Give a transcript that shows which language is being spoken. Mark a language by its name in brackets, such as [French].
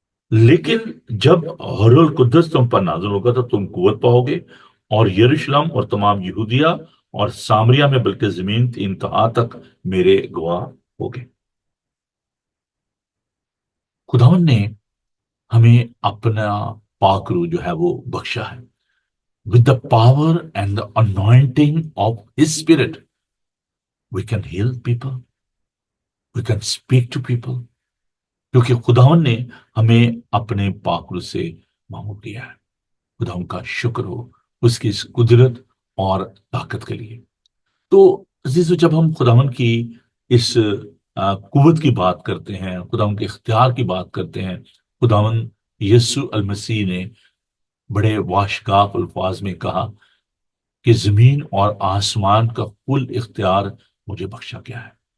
[Urdu] لیکن جب روح القدس تم پر نازل ہوگا تو تم قوت پاؤ گے, اور یروشلم اور تمام یہودیہ اور سامریہ میں بلکہ زمین کی انتہا تک میرے گواہ ہوگے. خداوند نے ہمیں اپنا پاک روح جو ہے وہ بخشا ہے. [English] with the power and the anointing of his spirit we can heal people, we can speak to people, [Urdu] کیونکہ خداوند نے ہمیں اپنے پاک روح سے معمور کیا ہے. خداوند کا شکر ہو اس کی اس قدرت اور طاقت کے لیے. تو عزیزو, جب ہم خداوند کی اس قوت کی بات کرتے ہیں, خداوند کے اختیار کی بات کرتے ہیں, خداوند یسوع المسیح نے بڑے واشگاف الفاظ میں کہا کہ زمین اور آسمان کا کل اختیار مجھے بخشا گیا ہے.